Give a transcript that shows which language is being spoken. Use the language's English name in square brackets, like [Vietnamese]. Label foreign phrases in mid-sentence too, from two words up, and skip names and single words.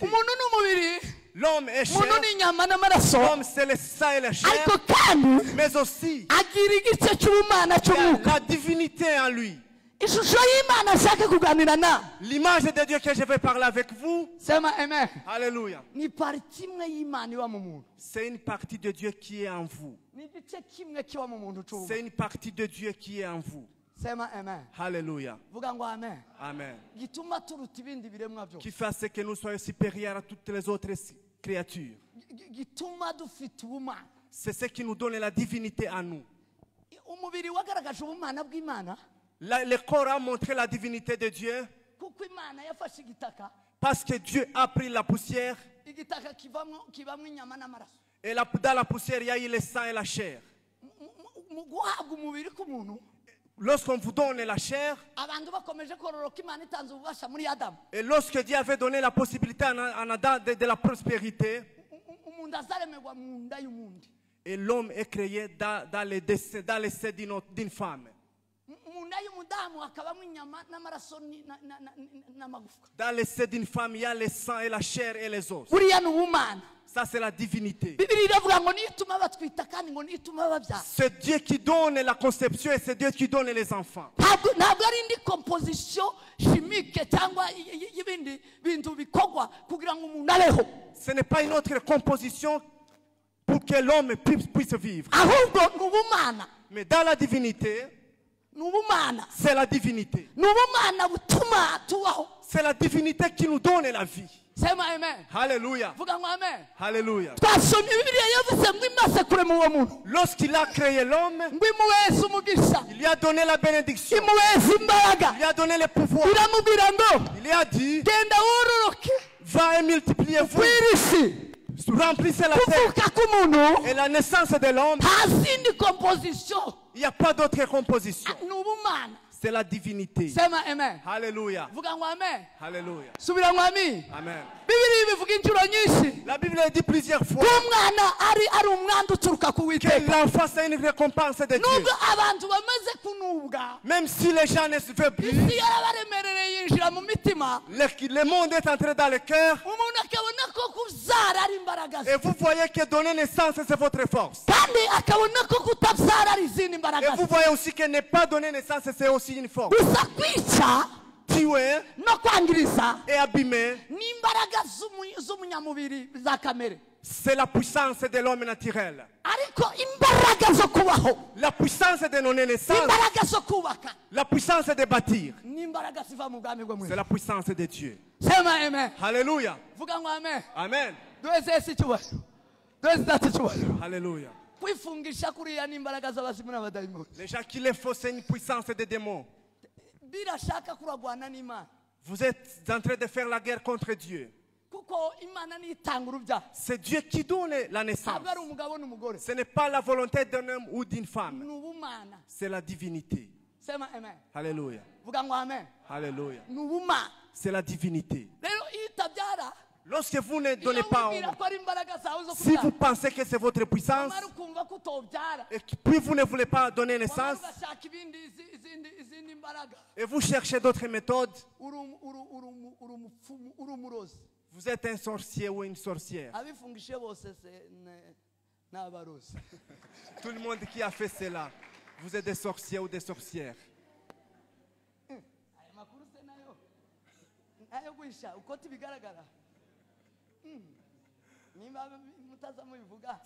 [Kinyarwanda] Umuntu n'umubiri, [French] L'homme est chair. [Kinyarwanda] umuntu n'inyama n'amaraso, [French] L'homme, c'est le sang et la chair. [Kinyarwanda] ariko kandi [French] Mais aussi, [Kinyarwanda] agira igice cy'ubumana [French] il y a [Kinyarwanda] cy'umwuka. [French] la divinité en lui. [Kinyarwanda] Ishusho y'Imana ashaka kuganira na, [French] L'image de Dieu que je vais parler avec vous. [Swahili] sema amen, [French] Alléluia. [Kinyarwanda] ni pariti imwe y'Imana iba mu muntu. [French] C'est une partie de Dieu qui est en vous. [Kinyarwanda] Ni igice kimwe kiba mu muntu cy'ubumana. [French] C'est une partie de Dieu qui est en vous. [Swahili] Sema amen. [French] Alléluia. [Kinyarwanda] Vuga ngo amen. Amen. Gituma turuta ibindi biremwa byose. [French] Qui fait à ce que nous soyons supérieurs à toutes les autres créatures. [Kinyarwanda] Gituma dufite ubumana. [French] C'est ce qui nous donne la divinité en nous. [Kinyarwanda] Umubiri wagaragaje ubumana bw'Imana [French] Le corps a montré la divinité de Dieu [Kinyarwanda] kuko Imana yafashe igitaka, [French] parce que Dieu a pris la poussière [Kinyarwanda] igitaka kibamo inyama n'amaraso. [French] et dans la poussière il y a eu le sang et la chair. [Kinyarwanda] Mu guhabwa umubiri k'umuntu, [French] Lorsqu'on vous donne la chair [Kinyarwanda] abantu bakomeje kororoka, Imana itanze ububasha muri Adamu. [French] et lorsque Dieu avait donné la possibilité en Adam de la prospérité, [Kinyarwanda] Umuntu azaremerwa mu nda y'umundi. [French] et l'homme est créé dans les seins d'une femme. [Kinyarwanda] Mu nda y'umudamu hakabamo inyama n'amaraso n'amagufwa. [French] Dans les seins d'une femme, il y a le sang et la chair et les os. [Kinyarwanda] Buriya ni ubumana. [French] Ça, c'est la divinité. [Kinyarwanda] Bibiliya iravuga ngo niyo ituma batwita kandi ngo niyo ituma babyara. [French] C'est Dieu qui donne la conception et c'est Dieu qui donne les enfants. [Kinyarwanda] Ntabwo ari indi [French] composition chimique [Kinyarwanda] cyangwa y'ibindi bintu bikorwa kugira ngo umuntu abeho, [French] Ce n'est pas une autre composition pour que l'homme puisse vivre. [Kinyarwanda] ahubwo ni ubumana. [French] Mais dans la divinité, [Kinyarwanda] Ni ubumana. [French] c'est la divinité. [Kinyarwanda] Ni ubumana butuma tubaho. [French] C'est la divinité qui nous donne la vie. [Swahili] Sema amen. [French] Alléluia. [Kinyarwanda] Vuga ngo amen. [French] Alléluia. [Kinyarwanda] Twasomye Bibiliya yavuze ngo imaze kurema uwo muntu, [French] Lorsqu'il a créé l'homme, [Kinyarwanda] ngo imuheze umugisha, [French] il lui a donné la bénédiction. [Kinyarwanda] imuheze imbaraga, [French] Il lui a donné le pouvoir. [Kinyarwanda] iramubwira ngo [French] Il lui a dit, [Kinyarwanda] genda wororoke [French] va et multipliez-vous. [Kinyarwanda] kw'iri si. [French] Remplissez la terre. [Kinyarwanda] Kuvuka k'umuntu [French] Et la naissance de l'homme, [Kinyarwanda] nta zindi composition, [French] il n'y a pas d'autre composition. [Kinyarwanda] ni ubumana. [French] C'est la divinité. [Swahili] Sema amen. [French] Alléluia. [Kinyarwanda] Vuga ngo amen. [French] Alléluia. [Kinyarwanda] Subira ngo amen. Amen. Bibiliya bivuga inshuro nyinshi [French] La Bible a dit plusieurs fois [Kinyarwanda] ko umwana ari umwanda uturuka ku [French] que [Kinyarwanda] Uwiteka. [French] l'enfant c'est une récompense de Dieu. [Kinyarwanda] Nubwo abantu bamaze kunubwa, [French] Même si les gens ne se veulent plus, [Kinyarwanda] isi yarabaremerereye yinjira mu mitima, [French] le monde est entré dans le cœur. [Kinyarwanda] umuntu akabona ko kubyara ari imbaraga ze, [French] Et vous voyez que donner naissance, c'est votre force. [Kinyarwanda] kandi akabona ko kutabyara ari izindi [French] Et [Kinyarwanda] mbaraga [French] vous [Kinyarwanda] ze. [French] voyez aussi que ne pas donner naissance, c'est aussi une force. [Kinyarwanda] Gusa kwica [French] Tuer [Kinyarwanda] no kwangiriza [French] et abîmer, [Kinyarwanda] n'imbaraga z'umunyamubiri za kamere, [French] c'est la puissance de l'homme naturel. [Kinyarwanda] ariko imbaraga zo kubaho, [French] La puissance de donner naissance, [Kinyarwanda] imbaraga zo kubaka, [French] la puissance de bâtir, [Kinyarwanda] n'imbaraga ziva mu bwami bwo mu [French] c'est [Kinyarwanda] ijuru. [French] la puissance de Dieu. [Swahili] Sema amen. [French] Alléluia. [Kinyarwanda] Vuga ngo amen. Amen. Duheze Yesu icyubahiro, duheze Data icyubahiro. [French] Alléluia. [Kinyarwanda] Kwifungisha kuriya n'imbaraga z'abazimu n'abadayimoni. [French] Les gens qui les font, c'est une puissance des démons. [Kinyarwanda] Birashaka kuragwana n'Imana. [French] Vous êtes en train de faire la guerre contre Dieu. [Kinyarwanda] kuko imana nitanga urubyaro [French] C'est Dieu qui donne la naissance. [Kinyarwanda] ntabwo ari umugabo n'umugore [French] Ce n'est pas la volonté d'un homme ou d'une femme. [Kinyarwanda] ni ubumana [French] C'est la divinité. [Swahili] sema amen [French] Alléluia. [Kinyarwanda] vuga ngo amen [French] Alléluia. [Kinyarwanda] ni ubumana [French] C'est la divinité. [Kinyarwanda] rero iyo utabyara [French] Lorsque vous ne [Kinyarwanda] iyo [French] donnez pas, [Kinyarwanda] wibwira ko ari imbaraga zawe zo [French] si vous [Kinyarwanda] kubyara [French] pensez que c'est votre puissance, [Kinyarwanda] wamara ukumva ko utobyara [French] et puis vous ne voulez pas donner [Kinyarwanda] wamara [French] naissance, [Kinyarwanda] ugashaka izindi mbaraga [French] et vous cherchez d'autres méthodes, [Kinyarwanda] uri umurozi [French] vous êtes un sorcier ou une sorcière. [Kinyarwanda] abifungishije bose ni abarozi [French] Tout le monde qui a fait cela, vous êtes des sorciers ou des sorcières. [Kinyarwanda] aya makuru se nayo guhisha uko tibigaragara nimba mutaza mubivuga